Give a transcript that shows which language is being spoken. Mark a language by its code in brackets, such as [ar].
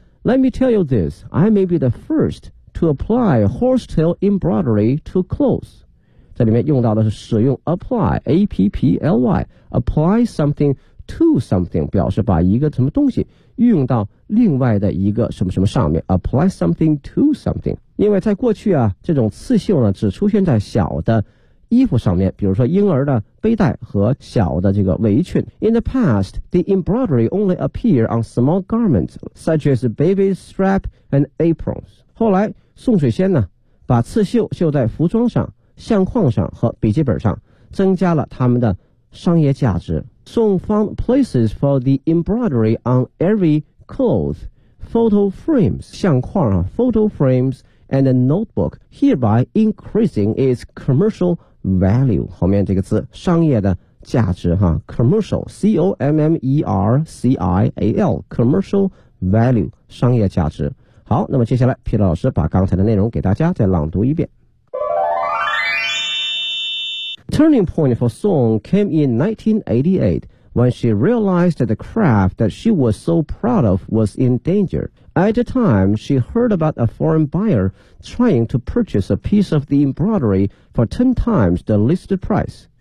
[en] Let me tell you this， I may be the firstto apply horsetail embroidery to clothes， [zh] 这里面用到的是使用 [en] apply A-P-P-L-Y apply something to something [zh] 表示把一个什么东西运用到另外的一个什么什么上面 [en] apply something to something。 [zh] 因为在过去啊这种刺绣呢只出现在小的衣服上面，比如说婴儿的背带和小的这个围裙。 [en] In the past the embroidery only appeared on small garments such as baby strap and aprons。 [zh] 后来宋水仙呢把刺绣绣在服装上、相框上和笔记本上，增加了他们的商业价值。 [en] 宋 found places for the embroidery on every cloth, photo frames, [zh] 相框啊 [en] photo frames and a notebook, hereby increasing its commercial value。 [zh] 后面这个词商业的价值哈 [en] commercial C-O-M-M-E-R-C-I-A-L commercial value [zh] 商业价值。好，那么接下来皮特老师把刚才的内容给大家再朗读一遍。 [en] Turning point for Song came in 1988 when she realized that the craft that she was so proud of was in danger. At the time, she heard about a foreign buyer trying to purchase a piece of the embroidery for 10 times the listed price.